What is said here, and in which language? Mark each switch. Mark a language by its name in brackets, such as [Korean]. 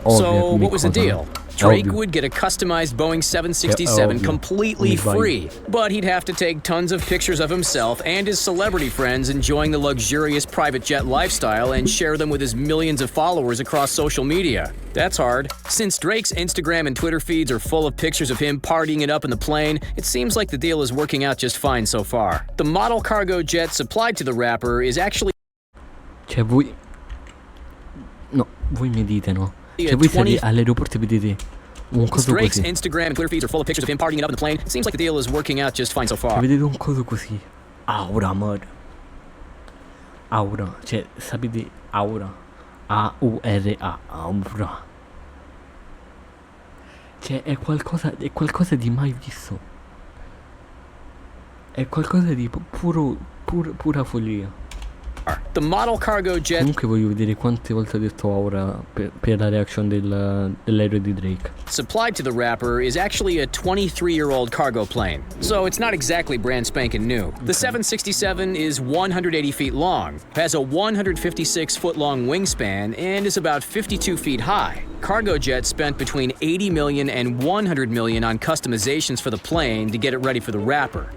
[English] So what was the deal? Drake would get a customized Boeing 767 completely free, but he'd have to take tons of pictures of himself and his celebrity friends enjoying the luxurious private jet lifestyle and share them with his millions of followers across social media. That's hard. Since Drake's Instagram and Twitter feeds are full of pictures of him partying it up in the plane, it seems like the deal is working out just fine so far. The model cargo jet supplied to the rapper is actually... [Italian] Cioè voi... No, voi mi dite no. Cioè voi siete all'aeroporto e vedete un coso [English] Drake's [Italian] così. [English] Instagram and Twitter feeds are full of pictures of him partying it up in the plane. It seems like the deal is working out just fine so far. [Italian] Cioè vedete un coso così. Aura, mod. Aura. Cioè, sapete aura. A-U-R-A. Aura. Cioè, è qualcosa di mai visto. È qualcosa di pura follia. [English] The model cargo jet. [Italian] Comunque voglio vedere quante volte ho detto aura per la reaction dell'aereo di Drake. [English] Supplied to the rapper is actually a 23-year-old cargo plane, so it's not exactly brand spanking new. The 767 is 180 feet long, has a 156-foot-long wingspan, and is about 52 feet high. Cargojet spent between $80 million and $100 million on customizations for the plane to get it ready for the rapper.